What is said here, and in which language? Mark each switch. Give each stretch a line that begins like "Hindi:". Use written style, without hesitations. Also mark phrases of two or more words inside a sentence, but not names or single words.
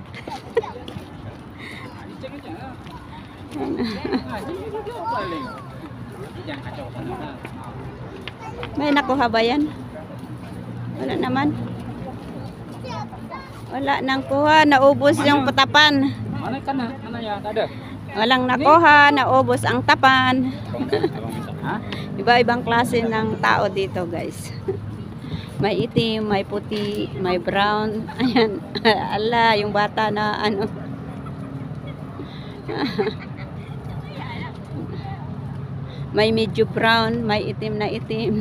Filipino: May nakuha ba yan? Wala naman. Wala nang kuha. Naubos yung tapan.
Malay: Mana kana? Mana ya? Tak ada.
Filipino: Walang nakuha. Naubos ang tapan. Iba-ibang klase ng tao dito, guys. May itim, may puti, may brown. Ayan. Ala, yung bata na ano. May medyo brown, may itim na itim.